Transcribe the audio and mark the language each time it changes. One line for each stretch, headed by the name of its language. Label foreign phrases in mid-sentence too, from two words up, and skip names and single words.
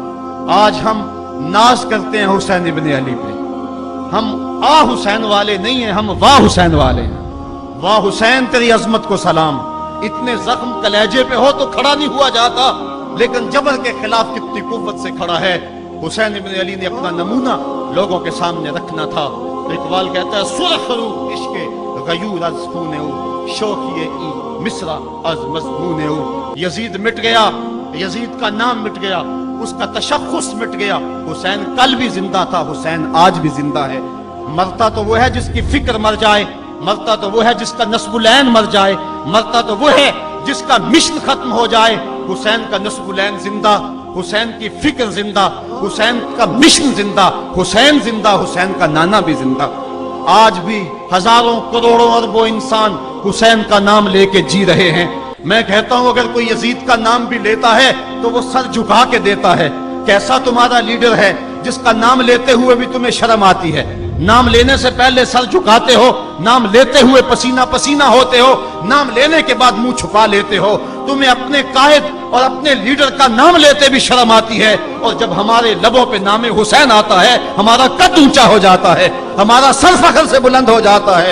Urdu: آج ہم ناز کرتے ہیں حسین ابن علی پہ، ہم آ حسین والے نہیں ہیں، ہم واہ حسین والے ہیں۔ واہ حسین تیری عظمت کو سلام، اتنے زخم کلیجے پہ ہو تو کھڑا نہیں ہوا جاتا، لیکن جبر کے خلاف کتنی قوت سے کھڑا ہے۔ حسین ابن علی نے اپنا نمونہ لوگوں کے سامنے رکھنا تھا۔ اقبال کہتا ہے
Persian: سرخ رو عشق غیور از خون او، شوخی ای مصرع از مضمون او۔
Urdu: یزید مٹ گیا، یزید کا نام مٹ گیا، اس کا تشخص مٹ گیا، حسین کل بھی زندہ تھا، حسین آج بھی زندہ ہے۔ مرتا تو وہ ہے جس کی فکر مر جائے، مرتا تو وہ ہے جس کا نسب العین مر جائے، مرتا تو وہ ہے جس کا مشن ختم ہو جائے۔ حسین کا نسب العین زندہ، حسین کی فکر زندہ، حسین کا مشن زندہ، حسین زندہ، حسین کا نانا بھی زندہ۔ آج بھی ہزاروں کروڑوں اربوں انسان حسین کا نام لے کے جی رہے ہیں۔ میں کہتا ہوں اگر کوئی یزید کا نام بھی لیتا ہے تو وہ سر جھکا کے دیتا ہے۔ کیسا تمہارا لیڈر ہے جس کا نام لیتے ہوئے بھی تمہیں شرم آتی ہے؟ نام لینے سے پہلے سر جھکاتے ہو، نام لیتے ہوئے پسینہ پسینہ ہوتے ہو، نام لینے کے بعد منہ چھپا لیتے ہو. تمہیں اپنے قائد اور اپنے لیڈر کا نام لیتے بھی شرم آتی ہے، اور جب ہمارے لبوں پہ نام حسین آتا ہے ہمارا قد اونچا ہو جاتا ہے، ہمارا سر فخر سے بلند ہو جاتا ہے.